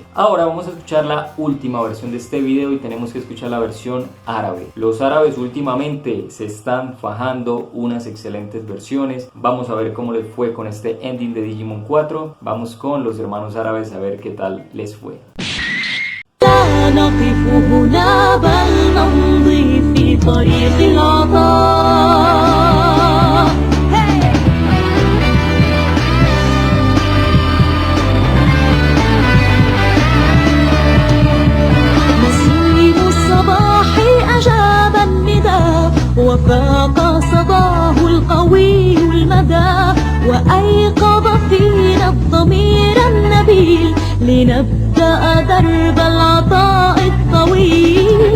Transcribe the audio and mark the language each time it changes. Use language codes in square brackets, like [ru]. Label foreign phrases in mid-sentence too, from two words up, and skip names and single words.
[es] Ahora vamos a escuchar la última versión de este video y tenemos que escuchar la versión árabe. Los árabes últimamente se están fajando unas excelentes versiones. Vamos a ver cómo les fue con este ending de Digimon 4. Vamos con los hermanos árabes a ver qué tal les fue. [ar] لا نقف هنا بل نمضي في طريق العطاء. نسيم الصباح أجاب النداء وفاق صداه القوي المدى وأيقظ فينا الضمير النبيل لنبدأ درب العطاء الطويل.